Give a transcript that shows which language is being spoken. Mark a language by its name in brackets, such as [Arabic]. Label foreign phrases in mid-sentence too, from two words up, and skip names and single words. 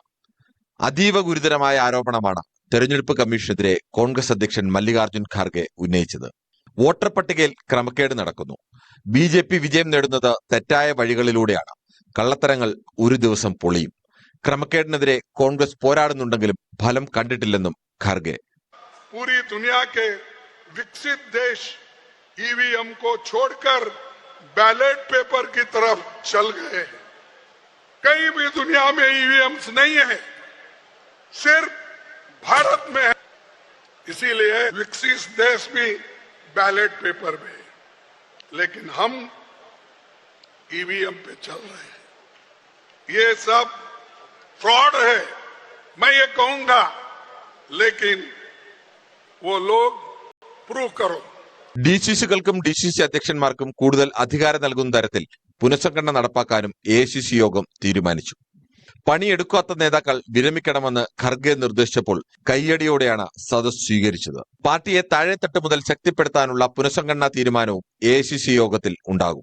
[Malayalam] അതീവ ഗുരുതരമായ ആരോപണമാണ് തെരഞ്ഞെടുപ്പ് കമ്മീഷനെതിരെ കോൺഗ്രസ് അധ്യക്ഷൻ മല്ലികാർജ്ജുൻ ഖാർഗെ ഉന്നയിച്ചത്. വോട്ടർ പട്ടികയിൽ ക്രമക്കേട് നടക്കുന്നു. BJP വിജയം നേടുന്നത് തെറ്റായ വഴികളിലൂടെയാണ്. കള്ളത്തരങ്ങൾ ഒരു ദിവസം പൊളിയും. ക്രമക്കേടിനെതിരെ കോൺഗ്രസ് പോരാടുന്നുണ്ടെങ്കിലും ഫലം കണ്ടിട്ടില്ലെന്നും ഖാർഗെ. [Hindi] पूरी दुनिया के विकसित देश EVM को छोड़कर [English] ballot paper [Hindi] की तरफ चल गए हैं। कहीं भी दुनिया में EVMs नहीं है, सिर्फ भारत में है। इसीलिए विकसित देश भी [English] ballot paper [Hindi] में है, लेकिन हम EVM पे चल रहे हैं। ये सब फ्रॉड है, मैं ये कहूंगा, लेकिन वो लोग प्रूव करो. [Malayalam] DCCകൾക്കും DCC അധ്യക്ഷന്മാർക്കും കൂടുതൽ അധികാരം നൽകുന്ന തരത്തിൽ പുനഃസംഘടന നടപ്പാക്കാനും AICC യോഗം തീരുമാനിച്ചു. പണിയെടുക്കാത്ത നേതാക്കൾ വിരമിക്കണമെന്ന് ഖർഗെ നിർദ്ദേശിച്ചപ്പോൾ കയ്യടിയോടെയാണ് സദസ് സ്വീകരിച്ചത്. പാർട്ടിയെ താഴെത്തട്ട് മുതൽ ശക്തിപ്പെടുത്താനുള്ള പുനഃസംഘടനാ തീരുമാനവും AICC യോഗത്തിൽ ഉണ്ടാകും.